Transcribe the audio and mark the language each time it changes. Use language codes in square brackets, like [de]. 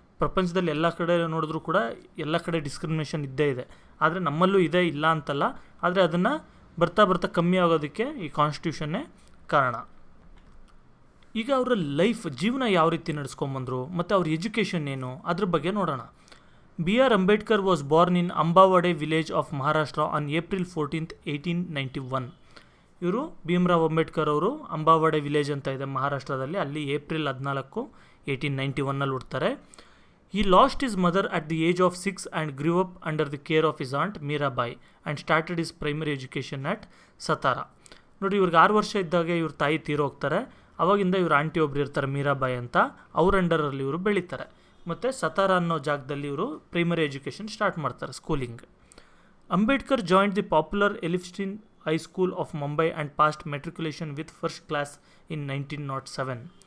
[kn] ಪ್ರಪಂಚದಲ್ಲಿ ಎಲ್ಲ ಕಡೆ ನೋಡಿದ್ರೂ ಕೂಡ ಎಲ್ಲ ಕಡೆ ಡಿಸ್ಕ್ರಿಮಿನೇಷನ್ ಇದ್ದೇ ಇದೆ, ಆದರೆ ನಮ್ಮಲ್ಲೂ ಇದೆ, ಇಲ್ಲ ಅಂತಲ್ಲ, ಆದರೆ ಅದನ್ನು ಬರ್ತಾ ಬರ್ತಾ ಕಮ್ಮಿ ಆಗೋದಕ್ಕೆ ಈ ಕಾನ್ಸ್ಟಿಟ್ಯೂಷನ್ನೇ ಕಾರಣ. ಈಗ ಅವರ ಜೀವನ ಯಾವ ರೀತಿ ನಡೆಸ್ಕೊಂಬಂದರು ಮತ್ತು ಅವ್ರ ಎಜುಕೇಷನ್ ಏನು ಅದ್ರ ಬಗ್ಗೆ ನೋಡೋಣ. [en] B.R. Ambedkar was born in Ambawade village of Maharashtra on April 14th, 1891. [kn] ಇವರು ಭೀಮರಾವ್ ಅಂಬೇಡ್ಕರ್ ಅವರು ಅಂಬಾವಾಡೆ ವಿಲೇಜ್ ಅಂತ ಇದೆ ಮಹಾರಾಷ್ಟ್ರದಲ್ಲಿ, ಅಲ್ಲಿ April 14, 1891 ಹುಡ್ತಾರೆ. [en] He lost his mother at the age of 6 and grew up under the care of his aunt Mirabai and started his primary education at Satara. [kn] ನೋಡಿ, ಇವ್ರಿಗೆ 6 ವರ್ಷ ಇದ್ದಾಗ ಇವ್ರ ತಾಯಿ ತೀರೋಗ್ತಾರೆ. ಅವಾಗಿಂದ ಇವ್ರ ಆಂಟಿ ಒಬ್ರು ಇರ್ತಾರೆ ಮೀರಾಬಾಯಿ ಅಂತ, ಅವ್ರ ಅಂಡರಲ್ಲಿ ಇವರು ಬೆಳೀತಾರೆ. ಮತ್ತು ಸತಾರ ಅನ್ನೋ ಜಾಗದಲ್ಲಿ ಇವರು ಪ್ರೈಮರಿ ಎಜುಕೇಷನ್ ಸ್ಟಾರ್ಟ್ ಮಾಡ್ತಾರೆ, schooling. [en] Ambedkar joined the popular Elphinstone high school of Mumbai and passed matriculation with first class in 1907.